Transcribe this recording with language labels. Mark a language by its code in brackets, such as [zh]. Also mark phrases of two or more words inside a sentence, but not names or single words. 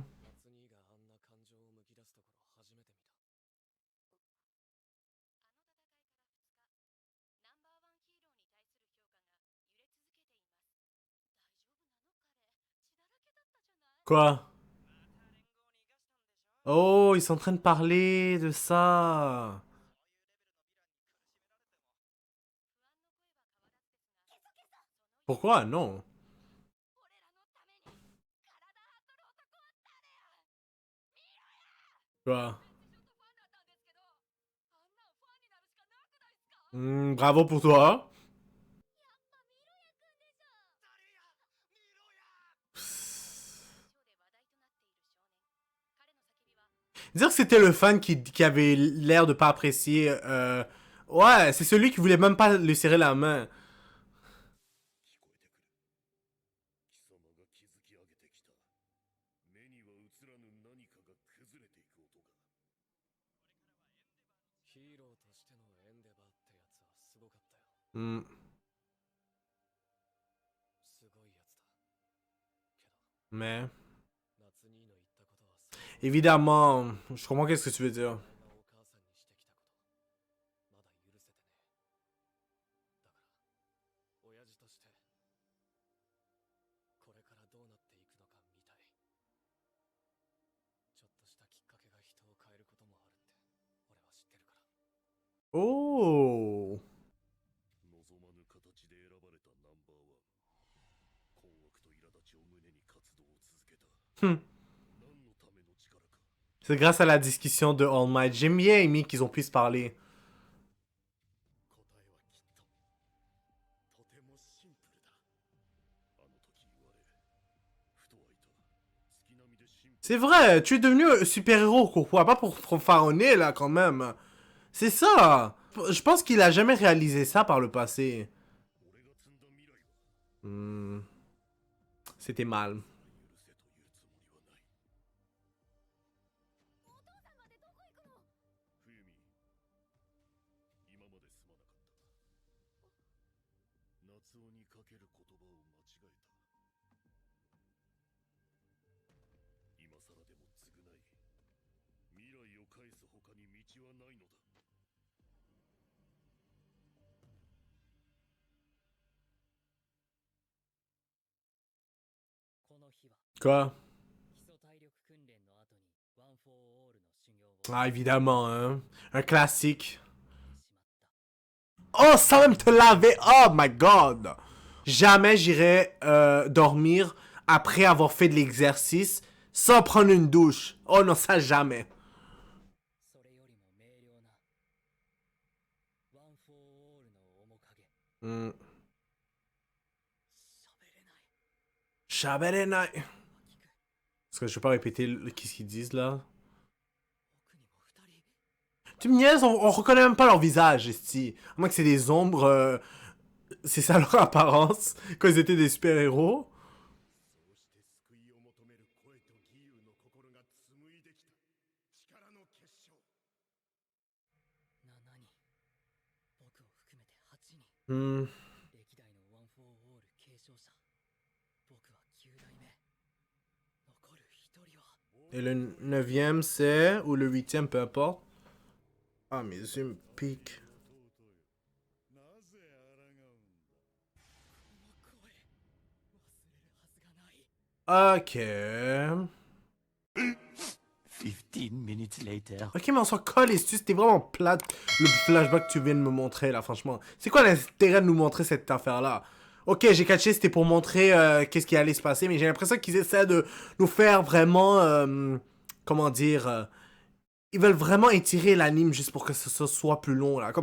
[ja] 夏兄があんな感情をむき出すところ初めて見た。あの戦いから2日、ナンバーワンヒーローに対する評価が揺れ続けています。大丈夫なの彼、血だらけだったじゃない。 [fr] Quoi? [ja] また連合に生かしたんでしょ。 [fr] Oh, ils sont en train de parler de ça. [ja] そういうレベルのヴィランに苦しめられても不安の声は変わらずですが、 [fr] Pourquoi? Non. [ja] 俺らのために体張っとる男は誰や。見ろや。 [fr] Quoi? [ja] ちょっとファンだったんですけど、あんなんファンになるしかなくないっすか。 [fr] Hmm, bravo pour toi. [ja] やっぱミロヤくんでしょ。誰やミロヤ。 Psst. ショーで話題となっている少年。彼の叫びは [fr] Dire que c'était le fan qui avait l'air de pas apprécier. Ouais, c'est celui qui voulait même pas lui serrer la main. [ja] 聞こえてくる。貴様が築き上げてきた。目には映らぬ何かが崩れていく音が。ヒーローとしてのエンデバーってやつはすごかったよ。 Hmm. すごいやつだ。けど [fr] Mais [ja] 夏兄の言ったことはさ、 [fr] évidemment, je comprends qu'est-ce que tu veux dire. [ja] お母さんにしてきたことまだ許せてね。だから親父としてこれからどうなっていくのか見たい。ちょっとしたきっかけが人を変えることもあるって俺は知ってるから。 Oh. 望まぬ形で選ばれたナンバーワン。困惑と苛立ちを胸に活動を続けた。 Hmm. 何のための力か。 [fr] C'est grâce à la discussion de All Might. J'ai bien aimé qu'ils ont pu se parler. [ja] 答えはきっととてもシンプルだ。あの時言われ、ふと湧いた月並みでシンプル。 [fr] C'est vrai, tu es devenu un super-héros, quoi. Pas pour fanfaronner, là, quand même. C'est ça. Je pense qu'il a jamais réalisé ça par le passé. [ja] 俺が積んだ未来は [fr] Hmm. C'était mal. [ja] 許せというつもりはない。お父さんまでどこ行くの。冬美、今まですまなかった。夏男にかける言葉を間違えた。今更でも償い、未来を返す他に道はないのだ。この日は [fr] Quoi? [ja] 基礎体力訓練の後にワン・フォー・オールの修行を [fr] Ah, évidemment, hein. Un classique. [ja] しまった。 [fr] Oh, sans même te laver. [en] Oh my god. [fr] Jamais j'irai dormir après avoir fait de l'exercice sans prendre une douche. Oh non, ça jamais. [ja] それよりも明瞭なワン・フォー・オールの面影。 Hmm. 喋れない。 Chaberenai. [fr] Parce que je vais pas répéter qu'est-ce qu'ils disent là. [ja] 奥にも二人。 [fr] Tu me niaises, on reconnaît même pas leur visage, ici. À moins que c'est des ombres. C'est ça leur apparence. Quand ils étaient des super-héros. [ja] そうして救いを求める声と義勇の心が紡いできた力の結晶。 7人、僕を含めて8人。 Hmm. 歴代のワン・フォー・オール継承者僕は9代目残る一人は [fr] Et le 9e, c'est... Ou le 8e, peu importe. Ah, mes yeux me piquent. [ja] なぜ抗うんだ。この声忘れるはずがない [en] Ok. 15 minutes later. [fr] Ok, mais on s'en colle, et c'était vraiment plate le flashback que tu viens de me montrer là, franchement. C'est quoi l'intérêt de nous montrer cette affaire-là? Ok, j'ai catché, c'était pour montrer qu'est-ce qui allait se passer, mais j'ai l'impression qu'ils essaient de nous faire vraiment... comment dire... ils veulent vraiment étirer l'anime juste pour que ça soit plus long, là.